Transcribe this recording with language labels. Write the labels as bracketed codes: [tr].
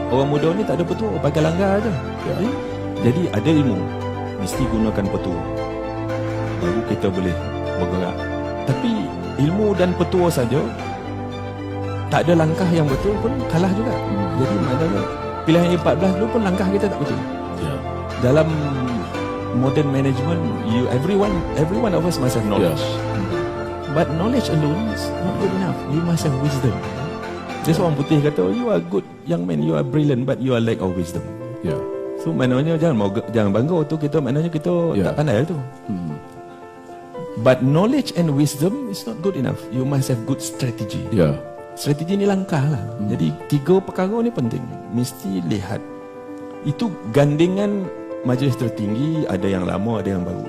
[ms] Orang muda ni tak ada petua, pakai langgar aja. Jadi ada ilmu, mesti gunakan petua, baru kita boleh bergerak. Tapi ilmu dan petua saja, tak ada langkah yang betul pun kalah juga. Jadi maknanya pilihan 14 dulu pun langkah kita tak betul. [en] Dalam modern management, everyone of us must have knowledge. But knowledge alone is not good enough. You must have wisdom. Just [ms] orang putih kata, [en] you are good young man, you are brilliant, but you are lack of wisdom. [ms] So maknanya jangan bangga tu kita, maknanya kita tak pandai tu. [en] But knowledge and wisdom is not good enough. You must have good strategy. [ms] Strategi ni langkah lah. Jadi 3 perkara ni penting. Mesti lihat. Itu gandingan majlis tertinggi, ada yang lama, ada yang baru.